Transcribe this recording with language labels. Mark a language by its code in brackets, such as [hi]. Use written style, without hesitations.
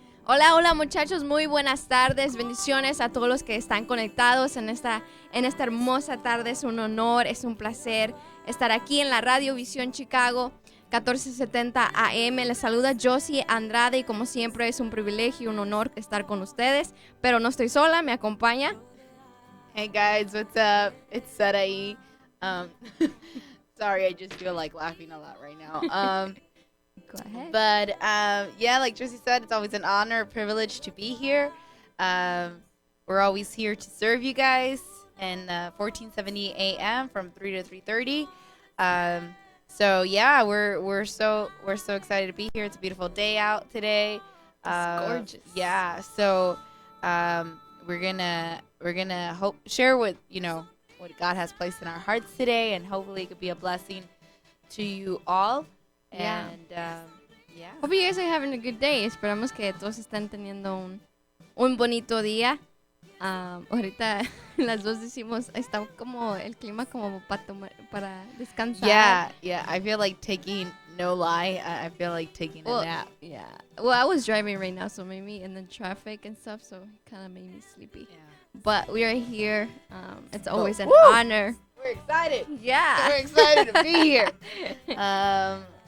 [es] Hola, hola muchachos, muy buenas tardes, bendiciones a todos los que están conectados en esta hermosa tarde. Es un honor, es un placer estar aquí en la Radio Visión Chicago 1470 AM. Les saluda Josie Andrade y como siempre es un privilegio y un honor estar con ustedes, pero no estoy sola, me acompaña. [en] Hey guys, what's up? It's Sarai. Um, sorry, I just feel like laughing a lot right now. Go ahead. But yeah, like Josie said, it's always an honor, a privilege to be here. We're always here to serve you guys, and 1470 a.m. from 3 to 3:30. So yeah, we're so excited to be here. It's a beautiful day out today. It's gorgeous. Yeah, so we're gonna share what God has placed in our hearts today, and hopefully it could be a blessing to you all. Yeah. And yeah. Hope you guys are having a good day. [es] Esperamos que todos estén teniendo un bonito día. Ahorita las dos decimos, está como el clima como para descansar. [en] Yeah. I feel like no lie, I feel like taking a nap. Yeah. Well, I was driving right now, so maybe in the traffic and stuff, so it kind of made me sleepy. Yeah. But we are here. It's always an Woo! honor. We're excited. Yeah. We're excited to be here.